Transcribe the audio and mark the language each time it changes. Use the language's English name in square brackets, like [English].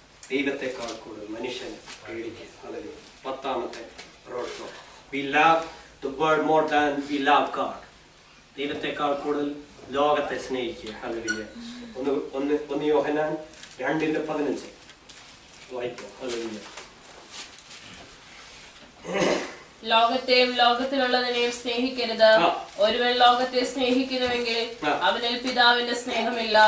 [Malayalam] ദൈവത്തെക്കാൾ കൂടുതൽ മനുഷ്യനെ പേടിക്കും. Hallelujah. 10ാമത്തെ road, [English] we love the world more than we love God. [Malayalam] ദൈവത്തെക്കാൾ കൂടുതൽ ലോകത്തെ സ്നേഹിക്കുക. ഹല്ലേലൂയ. ഒന്ന് യോഹന്നാൻ 2:15 വായിക്കാം. ഹല്ലേലൂയ. ലോകത്തെയും ലോകത്തിലുള്ളതിനെയും സ്നേഹിക്കരുത്. ഒരുവൻ ലോകത്തെ സ്നേഹിക്കുന്നുവെങ്കിൽ അവനിൽ പിതാവിന്റെ സ്നേഹമില്ല.